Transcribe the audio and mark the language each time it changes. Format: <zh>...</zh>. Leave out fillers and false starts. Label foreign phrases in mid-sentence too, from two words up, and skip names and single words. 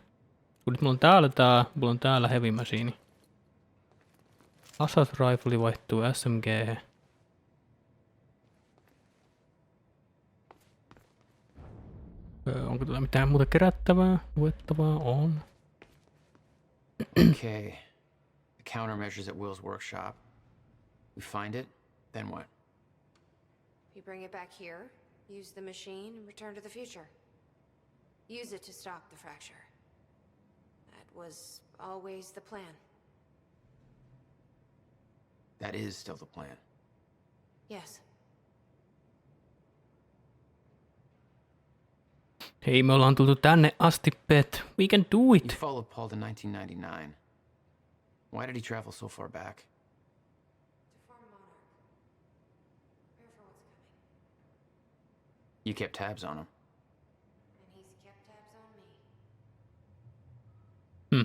<fi>Kun nyt mulla on täällä</fi> <en>heavy machine. Assault rifle</en> <fi>vaihtuu SMG. Onko tuota mitään muuta kerättävää, luettavaa? On.</fi> <en>Okay. The countermeasures at Will's workshop. We find it, then what? You bring it back here, use the machine, and return to the future. Use it to stop the fracture. That was always the plan. That is still the plan. Yes.</en> <fi>Hei, me ollaan tultu tänne asti, Pet.</fi> <en>We can do You it. followed Paul to 1999. Why did he travel so far back? To form Monarch. Prepare for what's coming. You kept tabs on him. And he's kept tabs on me.</en>